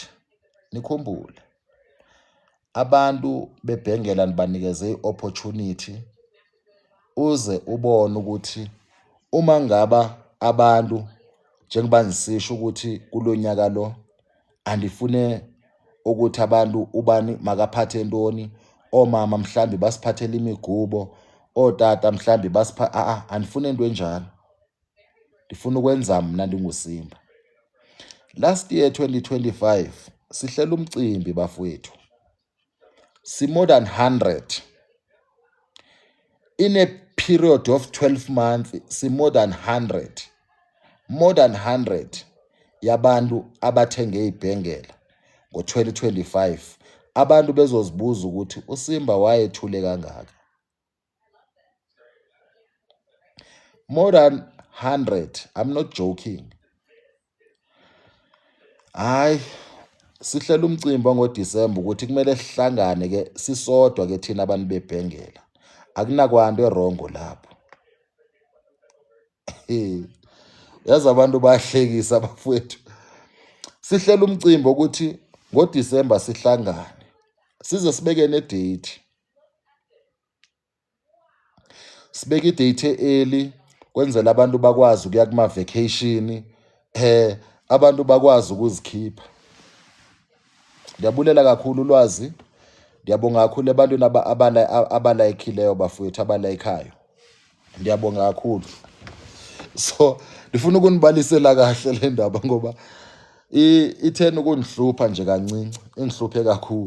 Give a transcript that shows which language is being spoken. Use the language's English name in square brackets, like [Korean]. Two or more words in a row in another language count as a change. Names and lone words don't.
[Xhosa] Nikhumbule abantu bebhengela nibanikeze i-opportunity uze ubone ukuthi uma ngaba abantu njengoba ngisisho ukuthi kulonyaka lo andifune ukuthi abantu ubani makaphathe ntoni, omama mhlambi basiphathele imigubo, otata mhlambi andifune into enjalo. Ndifuna ukwenza mna ndinguSimba. [English] Last year [Xhosa] 2025 sihlela umcimbi bafowethu. [English] More than 100 in a period of 12 months. More than [Xhosa] 100 yabantu abathenge ibhengela ngo-2025. Abantu bezozibuza ukuthi uSimba wayethule kangaka. [English] More than 100. I'm not joking. [Xhosa] Hayi sihlela umcimbi ngoDisemba ukuthi kumele sihlangane ke sisodwa ke thina abantu bebhengela. Akunakwanto erongo lapho. Yazi abantu bayahlekisa bafowethu. Sihlela umcimbi ukuthi ngoDisemba sihlangane. Size sibeke nedate. Sibeke idate early kwenzela abantu bakwazi ukuya kuma vacation, abantu bakwazi ukuzikhipha. Ndiyabulela kakhulu ulwazi. Ndiyabonga kakhulu ebantwini abalayikhileyo bafowethu, abalayikhayo. Ndiyabonga kakhulu. So ndifuna ukunibalisela kahle le ndaba ngoba ithena ukundihlupha nje kancinci, ingihluphe kakhulu.